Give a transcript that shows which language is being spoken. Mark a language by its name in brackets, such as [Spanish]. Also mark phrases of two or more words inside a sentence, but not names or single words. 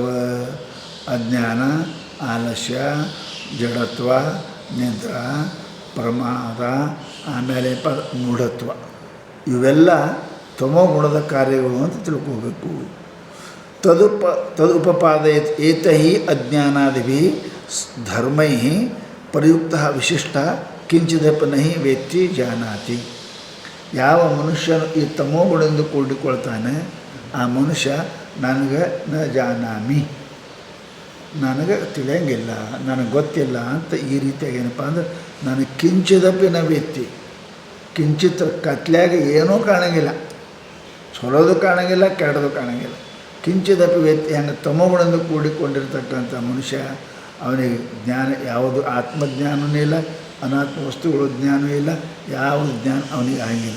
[Kannada] ಅಜ್ಞಾನ, ಆಲಸ್ಯ, ಜಡತ್ವ, ನಿದ್ರಾ, ಪ್ರಮಾದ, ಆಮೇಲೆ ಮೂಢತ್ವ ಇವೆಲ್ಲ ತಮೋಗುಣದ ಕಾರ್ಯಗಳು ಅಂತ ತಿಳ್ಕೋಬೇಕು. [Sanskrit] ತದುಪಪಾದಯತ್ ಏತಹಿ ಅಜ್ಞಾನಾದಿಭಿ ಧರ್ಮೈ ಪ್ರಯುಕ್ತ ವಿಶಿಷ್ಟ ಕಿಂಚಿದಪ ನಹಿ ವೇತ್ತಿ ಜಾನಾತಿ. [Kannada] ಯಾವ ಮನುಷ್ಯನು ಈ ತಮೋಗುಣದಿಂದ ಕೂಡಿಕೊಳ್ತಾನೆ ಆ ಮನುಷ್ಯ ನನಗೆ [Sanskrit] ನ ಜಾನಾಮಿ, [Kannada] ನನಗೆ ತಿಳಿಯಂಗಿಲ್ಲ, ನನಗೆ ಗೊತ್ತಿಲ್ಲ ಅಂತ ಈ ರೀತಿಯಾಗಿ ಏನಪ್ಪ ಅಂದ್ರೆ ನನಗೆ [Sanskrit] ಕಿಂಚಿದಪಿ ನ ವೇತ್ತಿ. [Kannada] ಕಿಂಚಿತ್ ಕತ್ಲ್ಯಾಗ ಏನೂ ಕಾಣಂಗಿಲ್ಲ, ಚಲೋದು ಕಾಣಂಗಿಲ್ಲ, ಕೆಟ್ಟದು ಕಾಣಂಗಿಲ್ಲ. [Sanskrit] ಕಿಂಚಿದಪಿ ವೇತ್ತಿ. [Kannada] ಹಂಗೆ ತಮೋಗುಣದಿಂದ ಕೂಡಿಕೊಂಡಿರ್ತಕ್ಕಂಥ ಮನುಷ್ಯ ಅವನಿಗೆ ಜ್ಞಾನ ಯಾವುದು ಆತ್ಮಜ್ಞಾನವೂ ಇಲ್ಲ, ಅನಾತ್ಮ ವಸ್ತುಗಳು ಜ್ಞಾನವೂ ಇಲ್ಲ, ಯಾವ ಜ್ಞಾನ ಅವನಿಗೆ ಆಗಿಲ್ಲ.